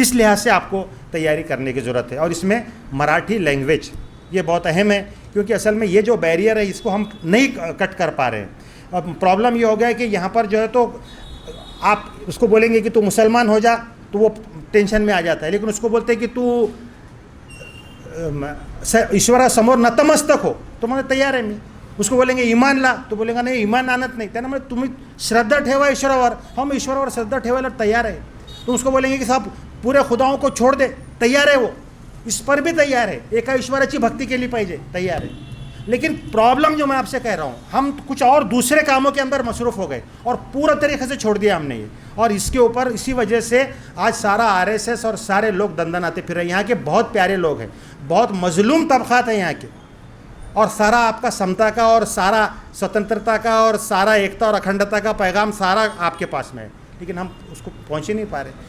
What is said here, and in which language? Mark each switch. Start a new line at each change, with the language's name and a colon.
Hindi: इस लिहाज से आपको तैयारी करने की ज़रूरत है. और इसमें मराठी लैंग्वेज ये बहुत अहम है, क्योंकि असल में ये जो बैरियर है इसको हम नहीं कट कर पा रहे हैं. अब प्रॉब्लम ये हो गया है कि यहाँ पर जो है तो आप उसको बोलेंगे कि तू मुसलमान हो जा तो वो टेंशन में आ जाता है, लेकिन उसको बोलते हैं कि तू
Marathi: ईश्वरासमोर नतमस्तक हो तो म्हणजे तयार आहे मी.
Hindi: उसको बोलेंगे ईमान ला तो बोलेगा नहीं
Marathi: ईमान आणत नाही. त्यांना म्हणजे तुम्ही श्रद्धा ठेवा ईश्वरावर, हम ईश्वरावर श्रद्धा ठेवायला तयार आहे.
Hindi: तो उसको बोलेंगे कि साहब पूरे खुदाओं को छोड़ दे, तैयार है वो, इस पर भी तैयार है,
Marathi: एका ईश्वराची भक्ती केली पाहिजे,
Hindi: तैयार है. लेकिन प्रॉब्लम जो मैं आपसे कह रहा हूँ, हम कुछ और दूसरे कामों के अंदर मसरूफ़ हो गए और पूरा तरीके से छोड़ दिया हमने ये. और इसके ऊपर इसी वजह से आज सारा आरएसएस और सारे लोग दंदनाते फिर रहे हैं. यहाँ के बहुत प्यारे लोग हैं, बहुत मजलूम तबक़ात हैं यहाँ के, और सारा आपका समता का और सारा स्वतंत्रता का और सारा एकता और अखंडता का पैगाम सारा आपके पास में है, लेकिन हम उसको पहुँच ही नहीं पा रहे.